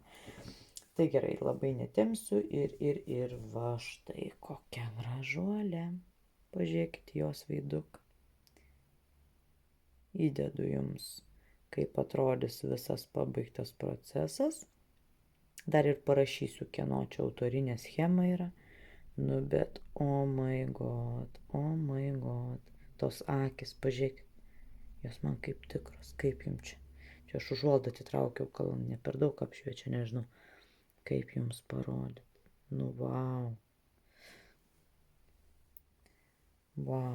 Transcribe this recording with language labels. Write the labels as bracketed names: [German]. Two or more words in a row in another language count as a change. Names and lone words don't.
[Lithuanian] Tai gerai, labai netemsiu ir va štai kokia gražuolė. Pažiūrėkit jos veiduk. Įdedu jums, kaip atrodys visas pabaigtas procesas. Dar ir parašysiu, kieno čia autorinė schema yra. Bet, [English] oh my god, [Lithuanian] tos akis, pažiūrėkit, jos man kaip tikros, kaip jums čia. Čia aš užuolaidą atitraukiau, kol ne per daug apšviečia, nežinau, kaip jums parodyti. Vau. Vau.